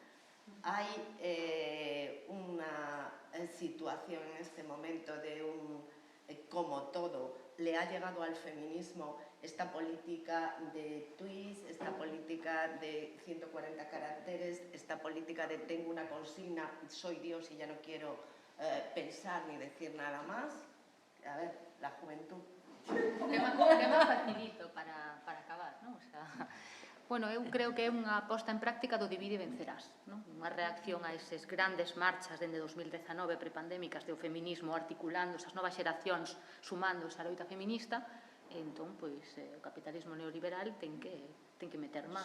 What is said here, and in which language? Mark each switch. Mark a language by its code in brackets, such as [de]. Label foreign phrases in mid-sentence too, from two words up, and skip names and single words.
[es] Hay una situación en este momento de como todo, le ha llegado al feminismo esta política de tweets, esta política de 140 caracteres, esta política de tengo una consigna, soy Dios y ya no quiero pensar ni decir nada más. A ver, la juventud. Tema facilito para acabar, [gl] non? Bueno, eu creo que é unha posta en práctica do divide e vencerás, unha reacción a eses grandes marchas dende 2019 prepandémicas do feminismo articulando esas novas xeracións sumando esa loita feminista, entón, pois, o capitalismo neoliberal ten que meter man.